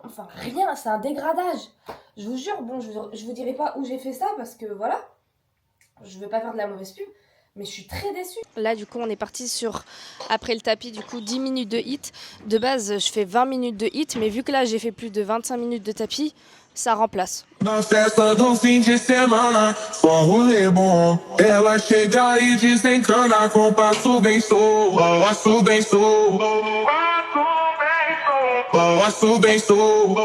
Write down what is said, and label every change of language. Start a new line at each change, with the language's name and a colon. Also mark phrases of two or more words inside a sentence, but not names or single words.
French: Enfin, rien, c'est un dégradage. Je vous jure, bon, je vous dirai pas où j'ai fait ça. Parce que, voilà, je veux pas faire de la mauvaise pub. Mais je suis très déçue. Là, du coup, on est parti sur, après le tapis, du coup, 10 minutes de hit. De base, je fais 20 minutes de hit. Mais vu que là, j'ai fait plus de 25 minutes de tapis, ça remplace.
Portuguese: Na festa do fim de semana, só rolê bom. Ela chega e desencana com passo bem solto, passo bem solto, passo bem solto.